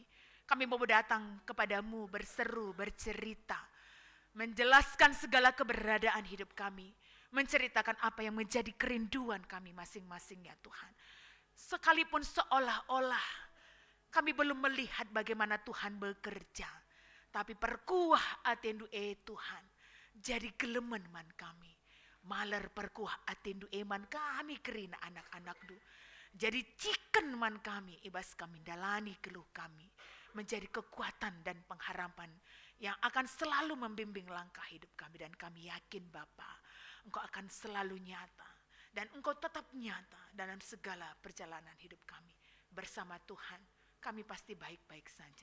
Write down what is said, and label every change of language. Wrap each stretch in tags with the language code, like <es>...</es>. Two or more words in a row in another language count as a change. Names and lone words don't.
<id>Kami mau datang kepadamu berseru, bercerita, menjelaskan segala keberadaan hidup kami, menceritakan apa yang menjadi kerinduan kami masing-masing ya Tuhan. Sekalipun seolah-olah kami belum melihat bagaimana Tuhan bekerja,</id> <btx>tapi perkuah atendu Tuhan, jadi gelemen man kami. Maler perkuah atendu man kami kerina anak-anak du. Jadi ciken man kami, ibas kami dalani keluh kami.</btx> <id>Menjadi kekuatan dan pengharapan yang akan selalu membimbing langkah hidup kami. Dan kami yakin Bapa, Engkau akan selalu nyata. Dan Engkau tetap nyata dalam segala perjalanan hidup kami. Bersama Tuhan, kami pasti baik-baik saja.</id>